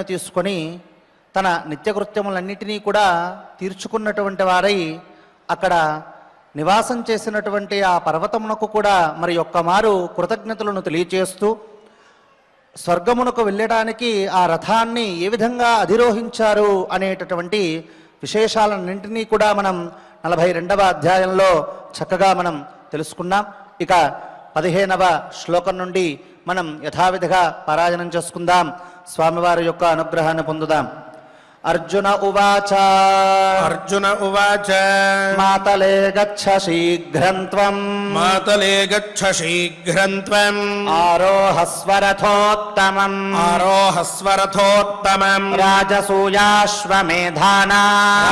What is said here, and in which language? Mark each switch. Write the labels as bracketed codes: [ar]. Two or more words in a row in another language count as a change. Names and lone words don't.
[te] తీసుకొని తన నిత్యకృత్యములన్నిటినీ కూడా తీర్చుకున్నటువంటి వారై అక్కడ నివాసం చేసినటువంటి ఆ పర్వతమునకు కూడా మరి ఒక్కమారు కృతజ్ఞతలను తెలియచేస్తూ స్వర్గమునకు వెళ్ళడానికి ఆ రథాన్ని ఏ విధంగా అధిరోహించారు అనేటటువంటి విశేషాలన్నింటినీ కూడా మనం 42వ అధ్యాయంలో చక్కగా మనం తెలుసుకున్నాం. ఇక 15వ శ్లోకం నుండి మనం యథావిధిగా పారాయణం చేసుకుందాం. స్వామివారి యొక్క అనుగ్రహాన్ని పొందుదాం. [sa] अर्जुन उवाच अर्जुन उवाच मातले गच्छ शीघ्रं त्वम् मातले गच्छ शीघ्रं त्वम् आरोहस्व रथोत्तमम् आरोहस्वरथोत्तमम् राजसूयाश्वमेधानाम्